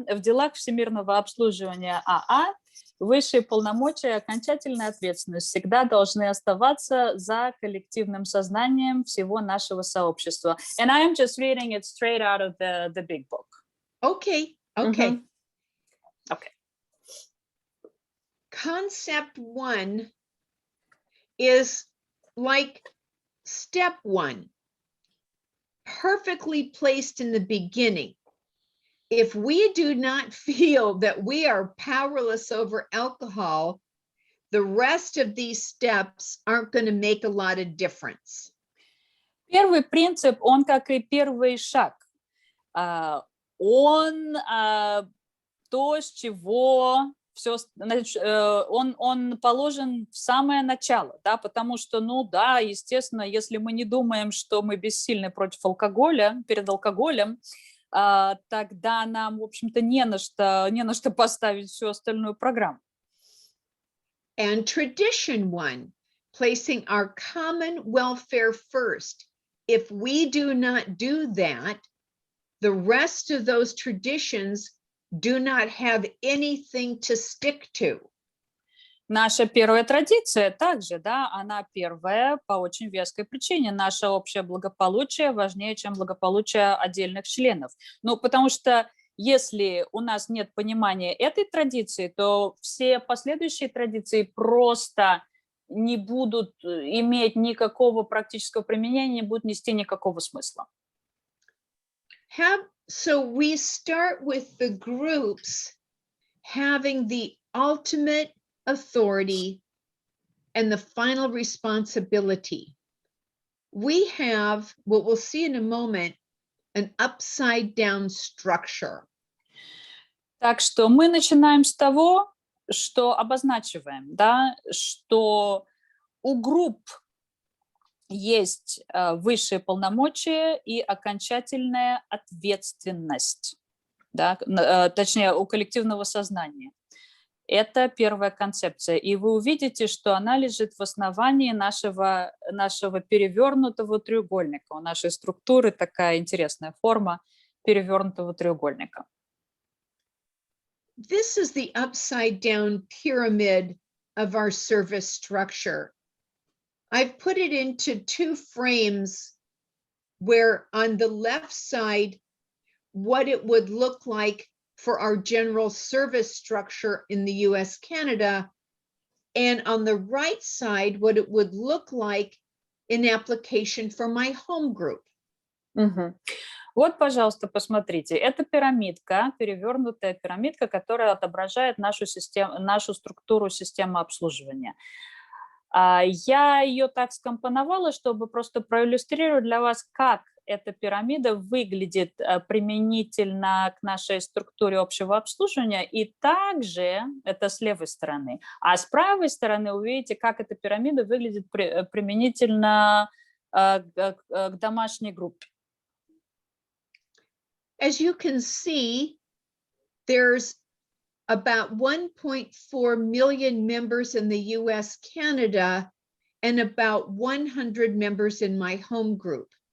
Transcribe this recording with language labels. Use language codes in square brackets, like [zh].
[ru] В делах всемирного обслуживания АА высшие полномочия и окончательная ответственность всегда должны оставаться за коллективным сознанием всего нашего сообщества. [en] And I am just reading it straight out of the big book. Okay. Okay. Concept 1 is like step 1, perfectly placed in the beginning. If we do not feel that we are powerless over alcohol, the rest of these steps aren't going to make a lot of difference. [ru] Первый принцип, он как и первый шаг. Он то, с чего все, он положен в самое начало, да, потому что, ну да, естественно, если мы не думаем, что мы бессильны против алкоголя, перед алкоголем, тогда нам, в общем-то, не на что поставить всю остальную программу. [en] And tradition 1, placing our common welfare first. If we do not do that, the rest of those traditions do not have anything to stick to. [ru] Наша первая традиция также, да, она первая по очень веской причине. Наше общее благополучие важнее, чем благополучие отдельных членов. Ну, потому что если у нас нет понимания этой традиции, то все последующие традиции просто не будут иметь никакого практического применения, не будут нести никакого смысла. [en] So we start with the groups having the ultimate authority and the final responsibility. We have, what we'll see in a moment, an upside down structure. [ru] Так что мы начинаем с того, что обозначиваем, да, что у групп есть высшие полномочия и окончательная ответственность, да, точнее, у коллективного сознания. Это первая концепция. И вы увидите, что она лежит в основании нашего перевернутого треугольника. У нашей структуры такая интересная форма перевернутого треугольника. [en] This is the upside down pyramid of our service structure. I've put it into two frames where on the left side, what it would look like for our general service structure in the US, Canada, and on the right side, what it would look like in application for my home group. [ru] Вот, пожалуйста, посмотрите. Это пирамидка, перевернутая пирамидка, которая отображает нашу структуру системы обслуживания. Я ее так скомпоновала, чтобы просто проиллюстрировать для вас, как эта пирамида выглядит применительно к нашей структуре общего обслуживания, и также это с левой стороны. А с правой стороны увидите, как эта пирамида выглядит применительно к домашней группе. [en] As you can see, there's about 1.4 million members in the US, Canada, and about 100 members in my home group.